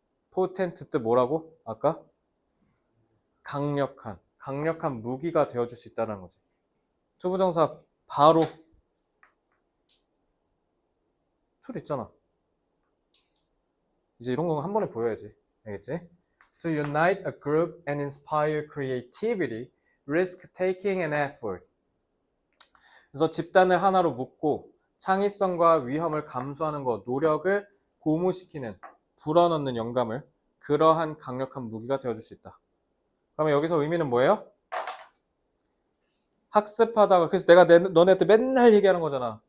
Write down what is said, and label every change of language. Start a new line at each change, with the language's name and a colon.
Korean: 포텐트 뜻 뭐라고? 아까? 강력한 무기가 되어줄 수 있다는 거지. 투부정사 바로 툴 있잖아. 이제 이런 건 한 번에 보여야지. 알겠지?
English: To unite a group and inspire creativity, risk taking and effort.
Korean: 그래서 집단을 하나로 묶고 창의성과 위험을 감수하는 것, 노력을 고무시키는, 불어넣는 영감을 그러한 강력한 무기가 되어줄 수 있다. 그러면 여기서 의미는 뭐예요? 학습하다가 그래서 내가 너네한테 맨날 얘기하는 거잖아.